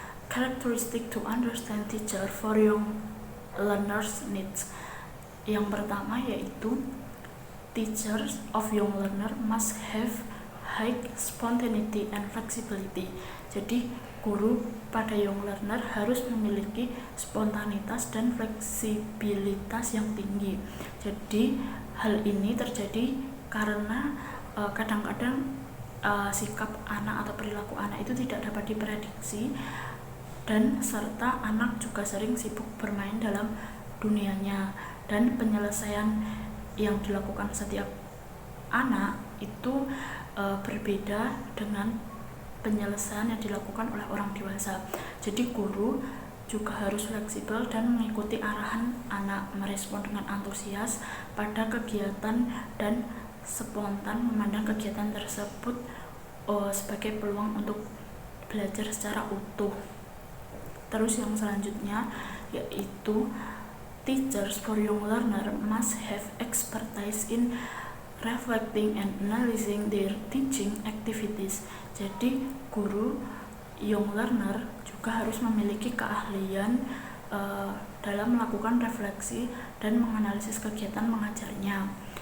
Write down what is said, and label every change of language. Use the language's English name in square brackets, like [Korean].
[English] Characteristic to understand teacher for young learners needs. [Indonesian] Yang pertama yaitu [English] teachers of young learner must have high spontaneity and flexibility. [Indonesian] Jadi guru pada young learner harus memiliki spontanitas dan fleksibilitas yang tinggi. Jadi hal ini terjadi karena kadang-kadang sikap anak atau perilaku anak itu tidak dapat diprediksi, dan serta anak juga sering sibuk bermain dalam dunianya, dan penyelesaian yang dilakukan setiap anak itu berbeda dengan penyelesaian yang dilakukan oleh orang dewasa. Jadi guru juga harus fleksibel dan mengikuti arahan anak, merespon dengan antusias pada kegiatan dan spontan memandang kegiatan tersebut sebagai peluang untuk belajar secara utuh. Terus yang selanjutnya yaitu [English] teachers for young learner must have expertise in reflecting and analyzing their teaching activities. [Indonesian] Jadi guru young learner juga harus memiliki keahlian dalam melakukan refleksi dan menganalisis kegiatan mengajarnya.